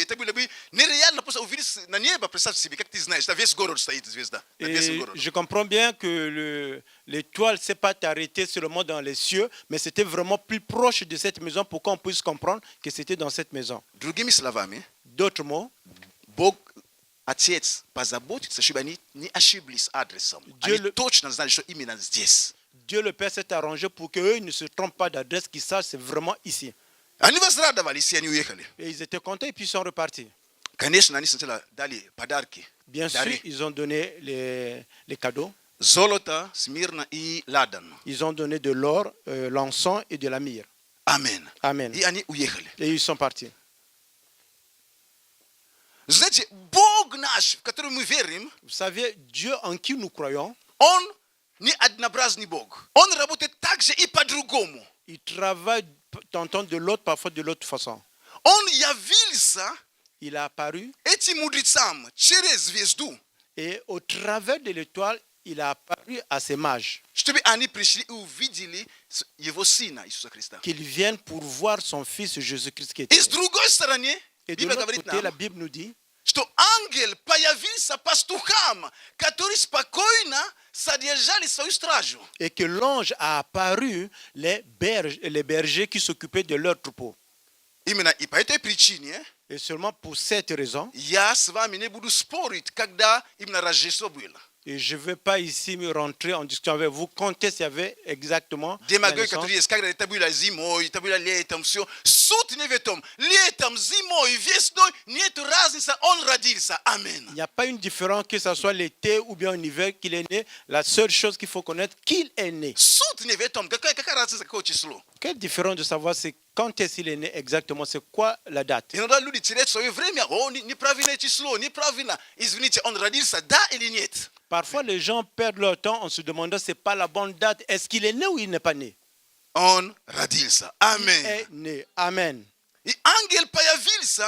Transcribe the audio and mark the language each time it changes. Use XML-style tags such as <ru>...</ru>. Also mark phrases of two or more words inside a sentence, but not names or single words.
<ru>Это было бы нереально просто увидеть на небо, представь себе, как ты знаешь, весь город стоит звезда.</ru> <fr>Et je comprends bien que l'étoile ne s'est pas arrêtée seulement dans les cieux, mais c'était vraiment plus proche de cette maison pour qu'on puisse comprendre que c'était dans cette maison.</fr> <ru>Другими словами,</ru> <fr>D'autres mots,</fr> <ru>Бог Отец позаботится, чтобы они не ошиблись адресом. Они точно знали, что именно здесь.</ru> <fr>Dieu le Père s'est arrangé pour qu'eux ne se trompent pas d'adresse, qu'ils sachent c'est vraiment ici.</fr> <ru>Они возрадовались, и они уехали.</ru> <fr>Et ils étaient contents et puis ils sont repartis.</fr> <ru>Конечно, они сначала дали подарки.</ru> <fr>Bien sûr, ils ont donné les cadeaux.</fr> <ru>Золото, смирно и ладан.</ru> <fr>Ils ont donné de l'or, l'encens et de la myrrhe.</fr> <ru>Амен.</ru> <fr>Amen.</fr> <ru>И они уехали.</ru> <fr>Et ils sont partis.</fr> <ru>Знаете, Бог наш, в который мы верим,</ru> <fr>Vous savez, Dieu en qui nous croyons,</fr> <ru>Он не однообразный Бог. Он работает так же и по-другому.</ru> <fr>il travaille tantôt de l'autre, parfois de l'autre façon.</fr> <ru>Он явился</ru> <fr>Il a apparu</fr> <ru>этим мудрецам через звезду,</ru> <fr>et au travers de l'étoile, il a apparu à ces mages,</fr> <ru>чтобы они пришли и увидели Его Сына Иисуса Христа.</ru> <fr>qu'ils viennent pour voir son fils Jésus-Christ qui</fr> <ru>И</ru> <fr>était.</fr> <ru>с другой стороны,</ru> <fr>Et de</fr> <ru>Библия</ru> <fr>l'autre</fr> <ru>говорит</ru> <fr>côté, la</fr> <ru>нам,</ru> <fr>Bible nous dit</fr> <ru>что ангел появился пастухам, которые спокойно содержали свою стражу.</ru> <fr>Et que l'ange a apparu les bergers qui s'occupaient de leurs troupeaux.</fr> <ru>Именно и по этой причине</ru> <fr>Et seulement pour cette raison,</fr> <ru>я с вами не буду спорить, когда именно Рождество было.</ru> <fr>et je ne vais pas ici me rentrer en discussion avec vous quand est-ce qu'il y avait exactement la</fr> <ru>Демагогия,</ru> <fr>naissance.</fr> <ru>которая есть, когда это было зимой, это было летом, все. Суть не в этом. Летом, зимой, весной нет разницы, он родился. Аминь.</ru> <fr>Il n'y a pas une différence que ce soit l'été ou bien en hiver qu'il est né. La seule chose qu'il faut connaître, qu'il est né.</fr> <ru>Суть не в этом. Какая разница, какое число?</ru> <fr>Quelle différence de savoir c'est quand est-ce qu'il est né exactement, c'est quoi la date.</fr> <ru>Иногда люди теряют свое время. О, неправильное число, неправильно. Извините, он родился, да или нет?</ru> <fr>Parfois, les gens perdent leur temps en se demandant c'est pas la bonne date. Est-ce qu'il est né ou il n'est pas né?</fr> <ru>Он родился.</ru> <fr>Il</fr> <ru>Аминь.</ru> <fr>est né. Amen.</fr> <ru>И ангел появился</ru>